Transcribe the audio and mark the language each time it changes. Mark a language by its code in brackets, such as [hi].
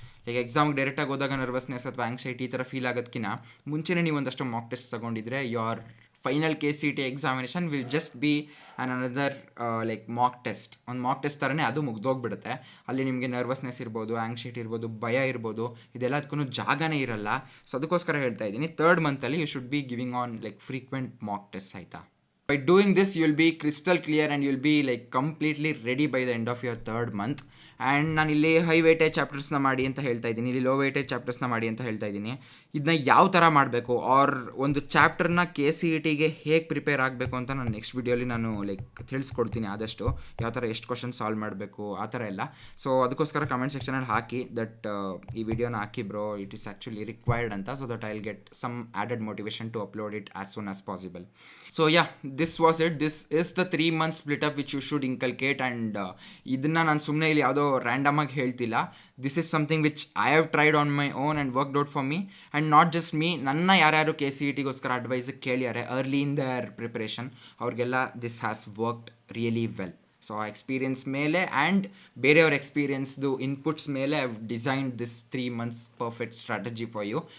[kn] Like ಎಕ್ಸಾಮ್ಗೆ ಡೈರೆಕ್ಟಾಗಿ ಹೋದಾಗ ನರ್ವಸ್ನೆಸ್ ಅಥವಾ ಆಂಗ್ಸೈಟಿ ಈ ಥರ ಫೀಲ್ ಆಗೋದಕ್ಕಿಂತ ಮುಂಚೆನೇ ನೀವು ಒಂದಷ್ಟು mock test ತೊಗೊಂಡಿದ್ರೆ [en] Your final KCET examination will just be an another like mock test. [kn] ಒಂದು ಮಾಕ್ ಟೆಸ್ಟ್ ಥರನೇ ಅದು ಮುಗ್ದೋಗ್ಬಿಡುತ್ತೆ. ಅಲ್ಲಿ ನಿಮಗೆ ನರ್ವಸ್ನೆಸ್ ಇರ್ಬೋದು, ಆಂಗ್ಸೈಟಿ ಇರ್ಬೋದು, ಭಯ ಇರ್ಬೋದು, ಇದೆಲ್ಲದಕ್ಕೂ ಜಾಗನೇ ಇರಲ್ಲ. ಸೊ ಅದಕ್ಕೋಸ್ಕರ ಹೇಳ್ತಾ ಇದ್ದೀನಿ, third ಮಂತಲ್ಲಿ [en] you should be giving on like frequent mock test, [kn] ಆಯಿತಾ? [en] By doing this, you will be crystal clear and you will be like completely ready by the end of your third month. [kn] And ನಾನು ಇಲ್ಲಿ high weightage ಚಾಪ್ಟರ್ಸ್ನ ಮಾಡಿ ಅಂತ ಹೇಳ್ತಾ ಇದ್ದೀನಿ, ಇಲ್ಲಿ low weightage ಚಾಪ್ಟರ್ಸ್ನ ಮಾಡಿ ಅಂತ ಹೇಳ್ತಾ ಇದ್ದೀನಿ. ಇದನ್ನ ಯಾವ ಥರ ಮಾಡಬೇಕು, ಆರ್ ಒಂದು ಚಾಪ್ಟರ್ನ KCETಗೆ ಹೇಗೆ ಪ್ರಿಪೇರ್ ಆಗಬೇಕು ಅಂತ ನಾನು ನೆಕ್ಸ್ಟ್ ವೀಡಿಯೋಲಿ ನಾನು ಲೈಕ್ ತಿಳಿಸ್ಕೊಡ್ತೀನಿ. ಆದಷ್ಟು ಯಾವ ಥರ ಎಷ್ಟು ಕ್ವಶನ್ ಸಾಲ್ವ್ ಮಾಡಬೇಕು ಆ ಥರ ಎಲ್ಲ. ಸೊ ಅದಕ್ಕೋಸ್ಕರ ಕಮೆಂಟ್ ಸೆಕ್ಷನಲ್ಲಿ ಹಾಕಿ ದಟ್ ಈ ವಿಡಿಯೋನ ಹಾಕಿ bro, [en] it is actually required [kn] ಅಂತ, [en] So that I will get some added motivation to upload it as soon as possible. So yeah, this was it. This is the 3 months split up which you should inculcate. [kn] And ಇದನ್ನು ನಾನು ಸುಮ್ಮನೆ ಇಲ್ಲಿ ಯಾವುದೋ random ಆಗಿ ಹೇಳ್ತಿಲ್ಲ. [en] This is something which I have tried on my own and worked out for me. And not just me, [kn] ನನ್ನ ಯಾರ್ಯಾರು KCETಗೋಸ್ಕರ advice ಕೇಳಿದ್ದಾರೆ [en] early in their preparation, [kn] ಅವ್ರಿಗೆಲ್ಲ [en] This has worked really well. [kn] So ಆ experience ಮೇಲೆ and ಬೇರೆಯವ್ರ ಎಕ್ಸ್ಪೀರಿಯನ್ಸ್ದು inputs ಮೇಲೆ [en] I have designed this 3 months perfect strategy for you.